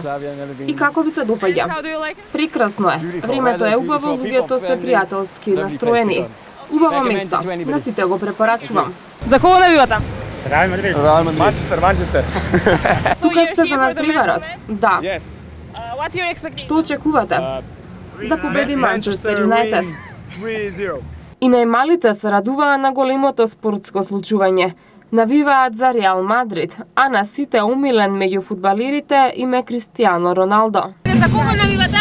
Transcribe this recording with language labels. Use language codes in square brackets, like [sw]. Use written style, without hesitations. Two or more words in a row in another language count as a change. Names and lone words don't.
[mk] И како ви се допаѓа? Прекрасно е. Времето е убаво, луѓето се пријателски настроени. Убаво место. На сите го препорачувам. За кого навивате? Реал Мадрид. Манчестер. Тука сте за надпреварот? Да. [en] What's your expectation? [mk] Што очекувате? Да победи Манчестер Юнайтед. И најмалите се радуваа на големото спортско случување. Навиваат за Реал Мадрид, а на сите умилен меѓу фудбалерите им е Кристијано Роналдо. За кого навивате?